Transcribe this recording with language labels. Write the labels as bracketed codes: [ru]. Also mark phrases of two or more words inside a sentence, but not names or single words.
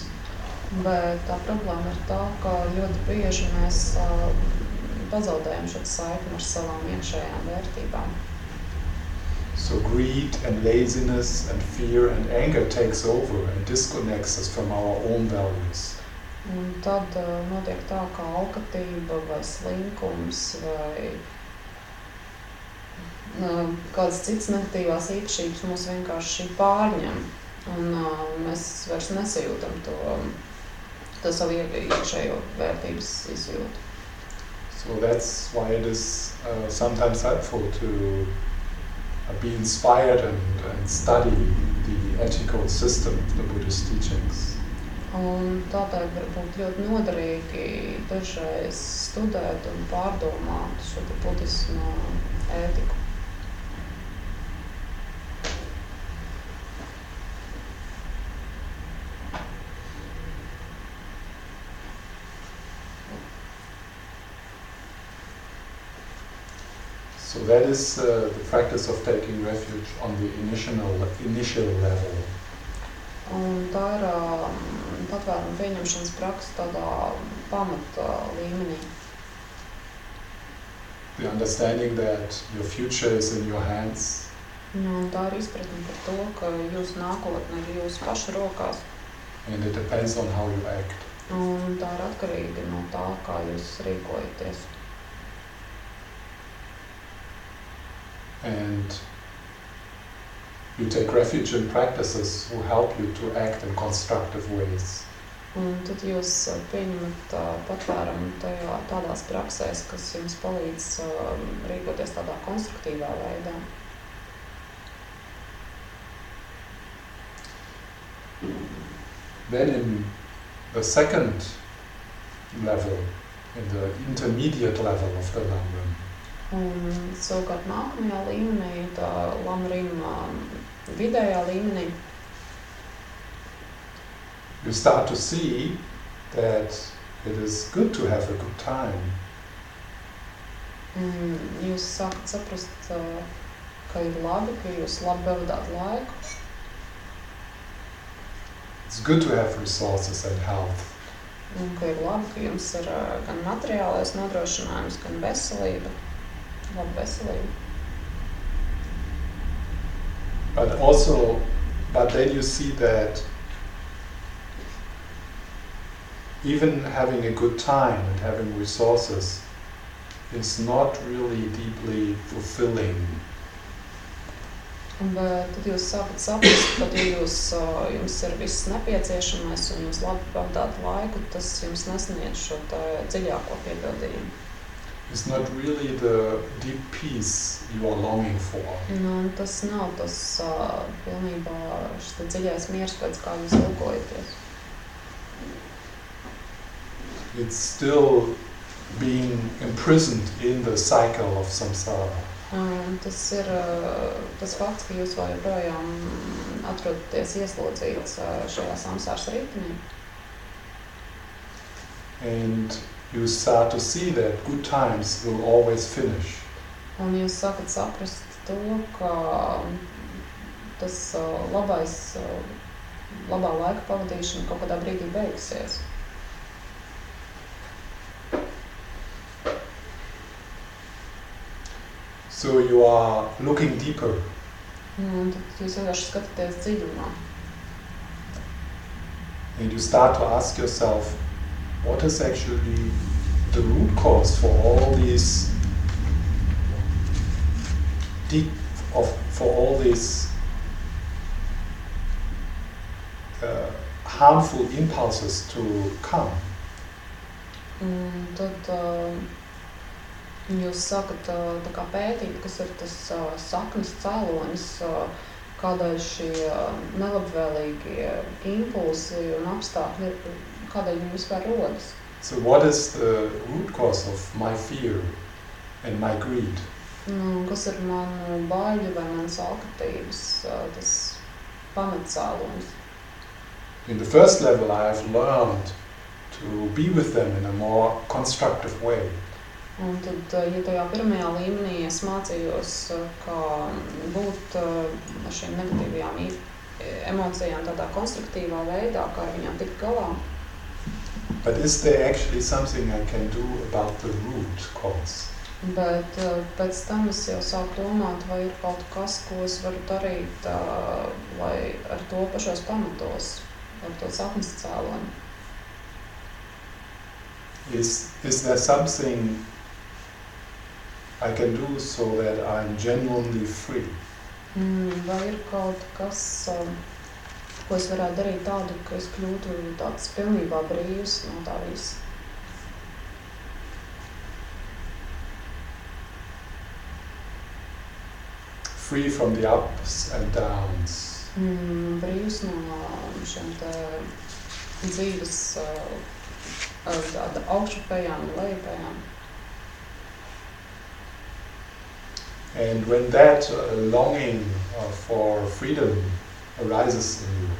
[lv] Bet tā problēma ir tā, ka ļoti bieži mēs pazaudējam šo saikni ar savām iekšējām vērtībām. [en] So greed and laziness and fear and anger takes over and disconnects us from our own values. [lv] Un tad notiek tā, ka alkatība vai slinkums vai kādas citas negatīvās īpašības mūs vienkārši pārņem, un mēs vairs nesajūtam to savu iekšējo vērtības izjūtu. [en] So that's why it is sometimes helpful to be inspired and study the ethical system of the Buddhist teachings. [lv] Un tādēļ var būt ļoti noderīgi dažreiz studēt un pārdomāt šo budismu ētiku. [en] So that is the practice of taking refuge on the initial level. [lv] Un tā ir patvēruma pieņemšanas praksa tādā pamata līmenī. [en] The understanding that your future is in your hands. [lv] Un tā ir izpratne par to, ka jūsu nākotne ir jūsu pašu rokās. [en] And it depends on how you act. [lv] Un tā ir atkarīga no tā, kā jūs rīkojaties. [en] And you take refuge in practices who help you to act in constructive ways. [lv] Un tad jūs pieņemat patvērumu tādās praksēs, kas jums palīdz rīkoties tādā konstruktīvā veidā. [en] Then in the second level, in the intermediate level of the Lamrim, [lv] Un savukārt nākamajā līmenī, tā Lamrim vidējā līmenī, [en] you start to see that it is good to have a good time. [lv] Jūs sākat saprast, ka ir labi, ka jūs labi pavadāt laiku. It's good to have resources and health. Un ka ir labi, ka jums ir gan materiālais nodrošinājums, gan veselība. Laba veselība. [en] But then you see that even having a good time and having resources is not really deeply fulfilling. [lv] Bet tad jūs sākat saprast, ka jums ir viss nepieciešamais un jūs labi pavadāt laiku, tas jums nesniedz šo dziļāko piepildījumu. [en] It's not really the deep peace you are longing for. [lv] Un tas nav tas pilnībā šis dziļais miers, pēc kā jūs ilgojaties. [en] It's still being imprisoned in the cycle of samsara. [lv] Tas ir tas fakts, ka jūs vēl joprojām atrodaties ieslodzīts šajā samsāras ritenī. [en] And you start to see that good times will always finish. [lv] Un jūs sākat saprast to, ka tas labā laika pavadīšana kaut kādā brīdī beigsies. [en] So you are looking deeper. [lv] Un tad jūs vienkārši skatāties dziļumā. [en] And you start to ask yourself, what is actually the root cause for all these harmful impulses to come? [lv] Tad jūs sākat tā kā pētīt, kas ir tas saknes cēlonis, kādēļ šie nelabvēlīgie impulsi un apstākļi, kādēļ viņi vispār rodas. [en] So what is the root cause of my fear and my greed? [lv] Kas ir manu baļu vai manas alkatības, tas pamatcēlonis. [en] In the first level, I have learned to be with them in a more constructive way. [lv] Un tad, ja tajā pirmajā līmenī es mācījos, kā būt ar šīm negatīvajām emocijām tādā konstruktīvā veidā, kā ar viņām tikt galā. [en] But is there actually something I can do about the root cause? [lv] Bet pēc tam es jau sāku domāt, vai ir kaut kas, ko es varu darīt, lai ar to pašos pamatos, ar to saknes cēloni. [en] Is there something I can do so that I'm genuinely free? [lv] Vai ir kaut kas, ko es varētu darīt tādu, ka es kļūtu tāds pilnībā brīvs no tā visa? [en] Free from the ups and downs. [lv] Brīvs no šiem te dzīves tāda augšupējām un lejupējām. [en] And when that longing for freedom arises in you,